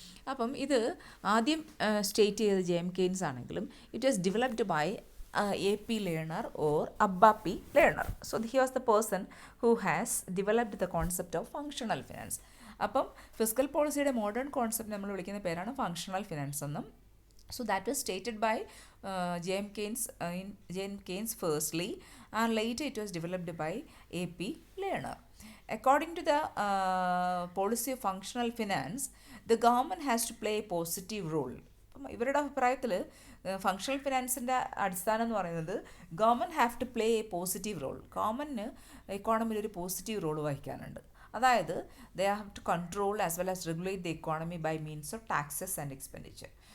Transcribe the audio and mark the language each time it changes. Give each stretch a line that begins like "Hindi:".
Malayalam: അപ്പം ഇത് ആദ്യം സ്റ്റേറ്റ് ചെയ്തത് J.M. Keynes ആണെങ്കിലും
English: It was developed by A.P. Lerner or Abba P. Lerner. So he was the person who has developed the concept of functional finance.
Malayalam: അപ്പം fiscal പോളിസിയുടെ modern concept നമ്മൾ വിളിക്കുന്ന പേരാണ് ഫങ്ഷണൽ ഫിനാൻസ് എന്നും.
English: So that was stated by J.M. Keynes firstly, and later it was developed by A.P. Lerner. According to the policy of functional finance, the government has to play a positive role.
Malayalam: ഇവരുടെ അഭിപ്രായത്തിൽ functional ഫിനാൻസിൻ്റെ അടിസ്ഥാനം എന്ന് പറയുന്നത്
English: Government have to play a positive role.
Malayalam: ഗവൺമെൻറ്റിന് എക്കോണമിയിൽ ഒരു positive role വഹിക്കാനുണ്ട്. അതായത്
English: They have to control as well as regulate the economy by means of taxes and expenditure.